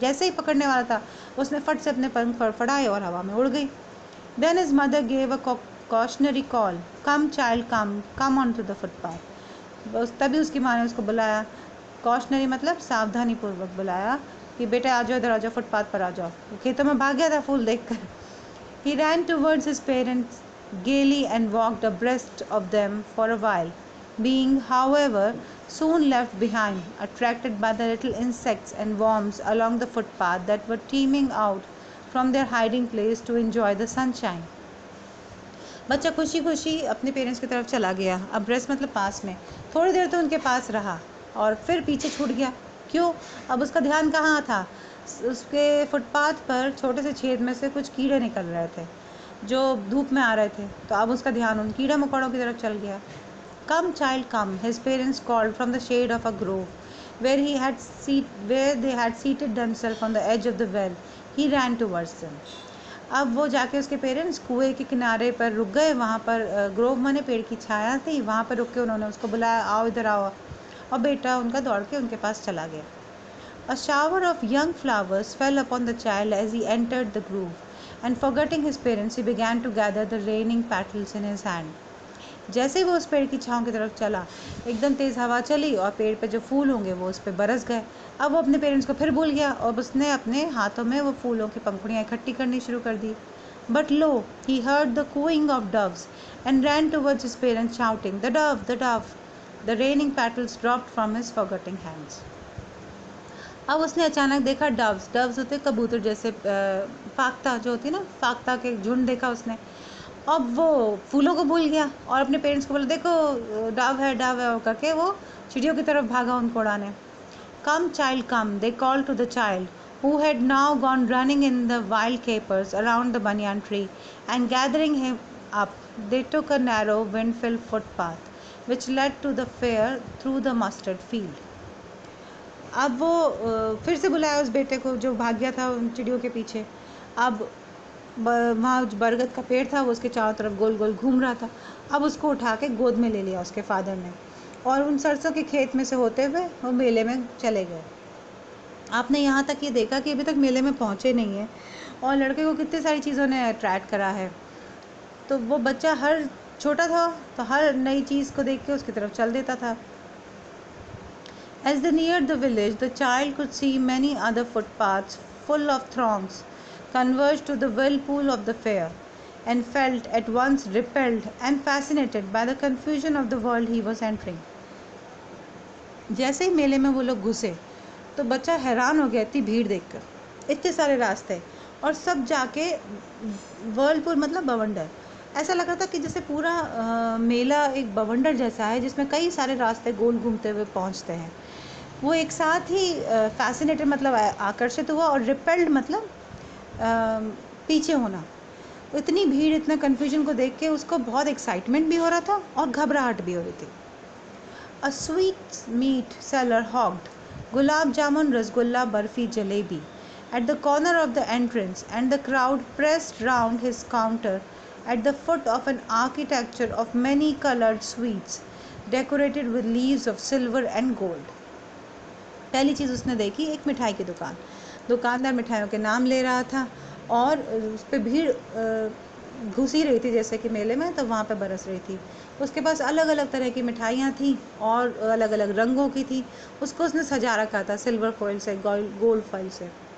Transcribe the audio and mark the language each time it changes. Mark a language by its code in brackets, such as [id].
[hi] जैसे ही पकड़ने वाला था, उसने फट से अपने पंख फड़फड़ाए और हवा में उड़ गई। [en] Then his mother gave a cautionary call. Come child, come onto the footpath. [hi] तभी उसकी माँ ने उसको बुलाया। कॉशनरी मतलब सावधानी पूर्वक बुलाया कि बेटा आ जाओ, इधर आ जाओ, फुटपाथ पर आ जाओ। वो खेतों में भाग गया था फूल देखकर। [en] He ran towards his parents gaily and walked abreast of them for a while, being, however, soon left behind, attracted by the little insects and worms along the footpath that were teeming out from their hiding place to enjoy the sunshine. [hi] बच्चा खुशी खुशी अपने parents की तरफ चला गया। Abreast मतलब पास में। थोड़ी देर तो उनके पास रहा और फिर पीछे छूट गया। क्यों? अब उसका ध्यान कहाँ था? उसके फुटपाथ पर छोटे से छेद में से कुछ कीड़े निकल रहे थे जो धूप में आ रहे थे। तो अब उसका ध्यान उन कीड़े मकोड़ों की तरफ चल गया। [en] Come child come, his parents called from the shade of a grove where they had seated themselves on the edge of the well. He ran towards them. [hi] अब वो जाके उसके पेरेंट्स कुएं के किनारे पर रुक गए। वहाँ पर ग्रोव माने पेड़ की छाया थी, वहाँ पर रुक के उन्होंने उसको बुलाया, आओ इधर आओ। और बेटा उनका दौड़ के उनके पास चला गया। [en] A shower of young flowers fell upon the child as he entered the grove, and forgetting his parents, he began to gather the raining petals in his hand. [hi] जैसे ही वो उस पेड़ की छाँव की तरफ चला, एकदम तेज़ हवा चली और पेड़ पे जो फूल होंगे वो उस पर बरस गए। अब वो अपने पेरेंट्स को फिर भूल गया और उसने अपने हाथों में वो फूलों की पंखुड़ियाँ इकट्ठी करनी शुरू कर दी। [en] But lo, he heard the cooing of doves and ran towards his parents shouting, "The dove, the dove!" The raining petals dropped from his forgetting hands. [hi] अब उसने अचानक देखा डव्स। डव्स होते कबूतर जैसे, फाख्ता जो होती है ना, फाख्ता के झुंड देखा उसने। अब वो फूलों को भूल गया और अपने पेरेंट्स को बोला, देखो डव है करके वो चिड़ियों की तरफ भागा उनको उड़ाने। [en] Come child come, they call to the child who had now gone running in the wild capers around the banyan tree, and gathering him up, they took a narrow wind-filled footpath which led to the fair through the mustard field. [hi] अब वो फिर से बुलाया उस बेटे को जो भाग गया था उन चिड़ियों के पीछे। अब वहाँ बरगद का पेड़ था, वो उसके चारों तरफ गोल गोल घूम रहा था। अब उसको उठा के गोद में ले लिया उसके फादर ने और उन सरसों के खेत में से होते हुए वो मेले में चले गए। आपने यहाँ तक ये देखा कि अभी तक मेले में पहुँचे नहीं है और लड़के को कितनी सारी चीज़ों ने अट्रैक्ट करा है। तो वो बच्चा हर छोटा था तो हर नई चीज़ को देख के उसकी तरफ चल देता था। [en] As they neared the village, the child could see many other footpaths full of throngs converge to the whirlpool of the fair, and felt at once repelled and fascinated by the confusion of the world he was entering. [hi] जैसे ही मेले में वो लोग घुसे तो बच्चा हैरान हो गया इतनी भीड़ देखकर, इतने सारे रास्ते और सब जाके वर्लपुल मतलब बवंडर। ऐसा लग रहा था कि जैसे पूरा मेला एक बवंडर जैसा है जिसमें कई सारे रास्ते गोल घूमते हुए पहुंचते हैं। वो एक साथ ही फैसिनेटेड मतलब आकर्षित हुआ और रिपेल्ड मतलब पीछे होना। इतनी भीड़ इतना कन्फ्यूजन को देख के उसको बहुत एक्साइटमेंट भी हो रहा था और घबराहट भी हो रही थी। [en] A sweet meat seller hawked gulab jamun, rasgulla, barfi, jalebi at the corner of the entrance, and the crowd pressed round his counter at the foot of an architecture of many colored sweets decorated with leaves of silver and gold. [hi] पहली चीज़ उसने देखी एक मिठाई की दुकान, दुकानदार मिठाइयों के नाम ले रहा था और उस पर भीड़ घुसी रही थी जैसे कि मेले में, तो वहाँ पे बरस रही थी। उसके पास अलग अलग तरह की मिठाइयाँ थी और अलग अलग रंगों की थी। उसको उसने सजा रखा था सिल्वर फॉइल से, गोल्ड फॉइल से।